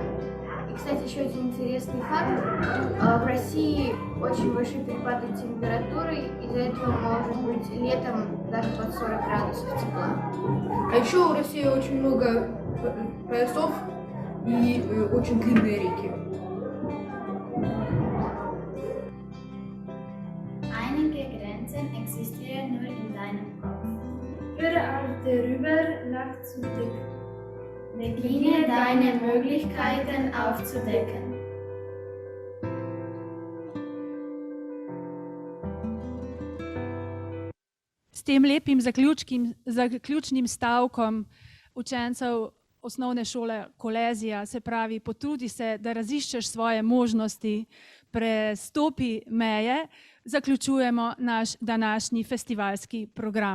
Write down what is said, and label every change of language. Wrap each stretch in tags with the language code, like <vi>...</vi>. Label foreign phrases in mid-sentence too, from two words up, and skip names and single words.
<ru>И, кстати, еще один интересный факт. В России очень большие перепады температуры, из-за этого может быть летом даже под 40 градусов тепла. А еще у России очень много поясов и очень длинные реки.</ru> <de>Einige Grenzen existieren nur in deinem Kopf. Höre auf, darüber nachzudenken. Beginne deine Möglichkeiten aufzudecken.</de> <sl>S tem lepim zaključnim stavkom učencev osnovne šole Kolezija, se pravi, potrudi se, da raziščeš svoje možnosti, prestopi meje, zaključujemo naš današnji festivalski program.</sl>